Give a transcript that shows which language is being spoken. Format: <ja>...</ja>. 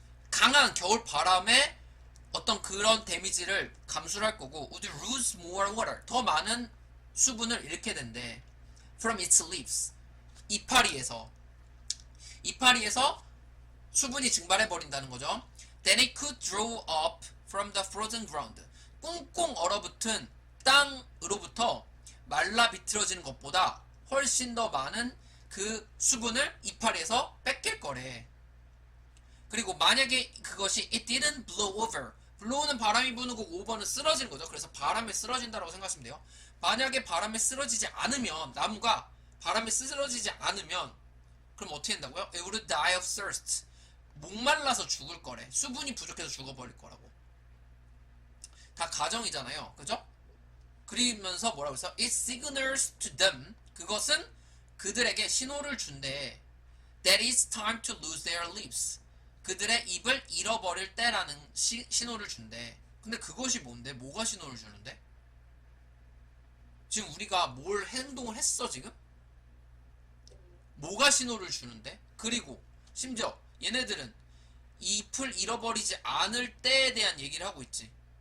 <ko>강한 겨울 바람에 어떤 그런 데미지를 감수를 할 거고</ko> <en>would lose more water.</en> <ko>더 많은 수분을 잃게 된대.</ko> <en>From its leaves.</en> <ko>이파리에서 수분이 증발해 버린다는 거죠.</ko> <en>Then it could draw up from the frozen ground.</en> <ko>꽁꽁 얼어붙은 땅으로부터 말라 비틀어지는 것보다 훨씬 더 많은 그 수분을 이파리에서 뺏길 거래. 그리고 만약에 그것이</ko> <en>it didn't blow over.</en> <ko>blow는 바람이 부는 거고 over는 쓰러지는 거죠. 그래서 바람에 쓰러진다라고 생각하시면 돼요. 만약에 바람에 쓰러지지 않으면, 나무가 바람에 쓰러지지 않으면 그럼 어떻게 된다고요?</ko> <en>It would die of thirst.</en> <ko>목말라서 죽을 거래. 수분이 부족해서 죽어버릴 거라고. 다 가정이잖아요. 그죠? 그러면서 뭐라고 했어?</ko> <en>It signals to them.</en> <ko>그것은 그들에게 신호를 준대.</ko> <en>That it's time to lose their lives.</en> <ko>그들의 입을 잃어버릴 때라는 신호를 준대. 근데 그것이 뭔데? 뭐가 신호를 주는데? 지금 우리가 뭘 행동을 했어 지금? 뭐가 신호를 주는데? 그리고 심지어 얘네들은 잎을 잃어버리지 않을 때에 대한 얘기를 하고 있지.</ko>